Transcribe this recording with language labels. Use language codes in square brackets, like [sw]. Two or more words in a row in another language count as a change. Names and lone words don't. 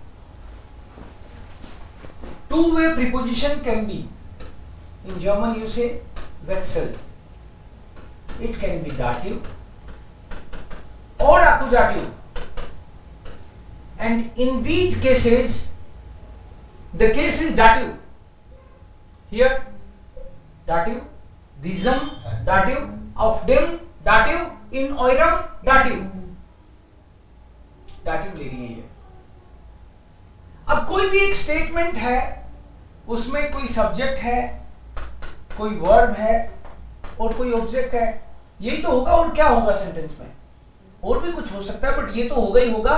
[en] Two-way preposition can be, in German you say Wechsel. It can be dative or accusative. And in these cases, the case is dative. Here, dative, [de] diesem, dative, auf dem, dative, in eurem, [en] dative. [hi] दाटिव ले रही है। अब कोई भी एक स्टेटमेंट है, उसमें कोई सब्जेक्ट है, कोई वर्ब है और कोई ऑब्जेक्ट है, यही तो होगा। और क्या होगा सेंटेंस में? और भी कुछ हो सकता है, बट ये तो होगा ही होगा।